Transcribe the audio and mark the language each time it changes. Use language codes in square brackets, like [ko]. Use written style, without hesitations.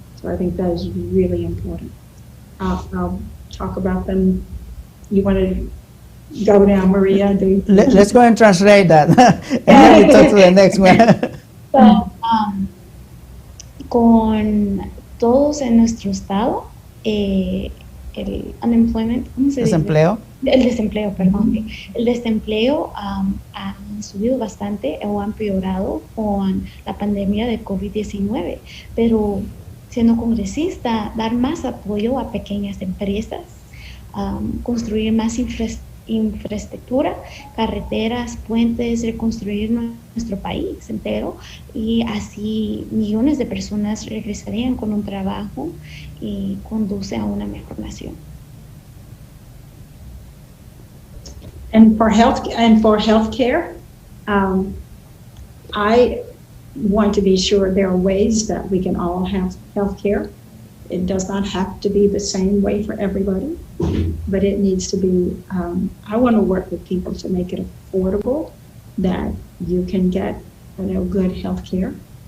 [en] So I think that is really important. I'll talk about them. You want to go now, Maria? Let's go and translate that, and then we talk to the next one. [es] So, con todos en nuestro estado, el unemployment, ¿cómo se dice? Desempleo. El desempleo, perdón. El desempleo ha subido bastante o ha empeorado con la pandemia de COVID-19, pero siendo congresista, dar más apoyo a pequeñas empresas, construir más infraestructura, carreteras, puentes, reconstruir nuestro país entero, y así millones de personas regresarían con un trabajo y conduce a una mejor nación. [en] And for healthcare, I want to be sure there are ways that we can all have healthcare. It does not have to be the same way for everybody, but it needs to be, I want to work with people to make it affordable, that you can get good healthcare.